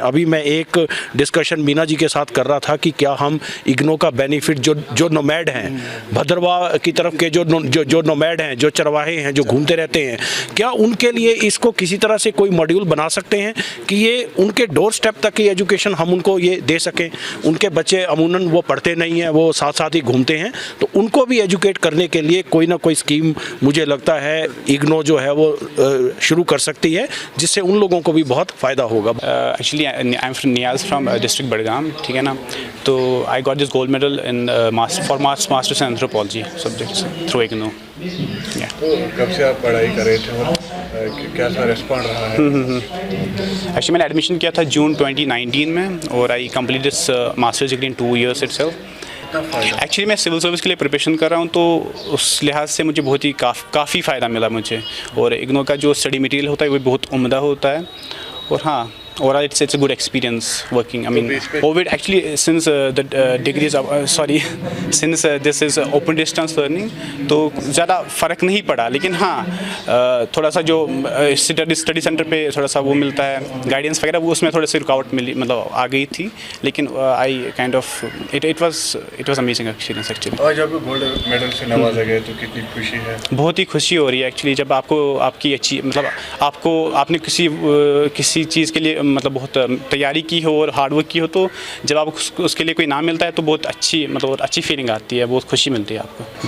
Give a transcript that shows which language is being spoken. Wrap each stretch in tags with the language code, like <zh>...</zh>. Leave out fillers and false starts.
<hi>अभी मैं एक डिस्कशन मीना जी के साथ कर रहा था कि क्या हम इग्नो का बेनिफिट जो नोमैड हैं, भद्रवाह की तरफ के जो नोमैड हैं, जो चरवाहे हैं, जो घूमते रहते हैं, क्या उनके लिए इसको किसी तरह से कोई मॉड्यूल बना सकते हैं कि ये उनके डोर स्टेप तक की एजुकेशन हम उनको ये दे सकें। उनके बच्चे अमूमन वो पढ़ते नहीं हैं, वो साथ साथ ही घूमते हैं, तो उनको भी एजुकेट करने के लिए कोई ना कोई स्कीम मुझे लगता है इग्नो जो है वो शुरू कर सकती है, जिससे उन लोगों को भी बहुत फ़ायदा होगा।</hi> <en>Actually, I'm from Niaz from district Badgam,</en> <hi>ठीक है ना।</hi> <en>तो I got this gold medal in masters in anthropology subjects through IGNO.</en> <hi>तो कब से आप पढ़ाई कर रहे थे और कैसा रिस्पॉन्ड रहा है?</hi> <en>Actually,</en> <hi>मैंने एडमिशन किया था जून 2019 में और</hi> <en>I complete this masters degree in 2 years itself।</en> <hi>Actually मैं सिविल सर्विस के लिए प्रिपरेशन कर रहा हूँ, तो उस लिहाज से मुझे बहुत ही काफ़ी फ़ायदा मिला मुझे। और इग्नो का जो स्टडी मटेरियल होता है वो बहुत उम्दा होता है। और हाँ,</hi> <en>overall it's a good experience working. I mean, COVID actually since the degree is since this is open distance learning,</en> <hi>तो ज़्यादा फ़र्क नहीं पड़ा। लेकिन हाँ, थोड़ा सा जो स्टडी सेंटर पे थोड़ा सा वो मिलता है गाइडेंस वगैरह, वो उसमें थोड़ी सी रुकावट मिली, मतलब आ गई थी।</hi> <en>लेकिन I kind of it was amazing experience actually.</en> <hi>और जब गोल्ड मेडल से नवाजा गए तो कितनी खुशी है? बहुत ही खुशी हो रही है एक्चुअली, जब आपकी अच्छी, मतलब आपने किसी चीज़ के लिए मतलब बहुत तैयारी की हो और हार्ड वर्क की हो, तो जब आप उसके लिए कोई नाम मिलता है तो बहुत अच्छी फीलिंग आती है, बहुत खुशी मिलती है आपको।</hi>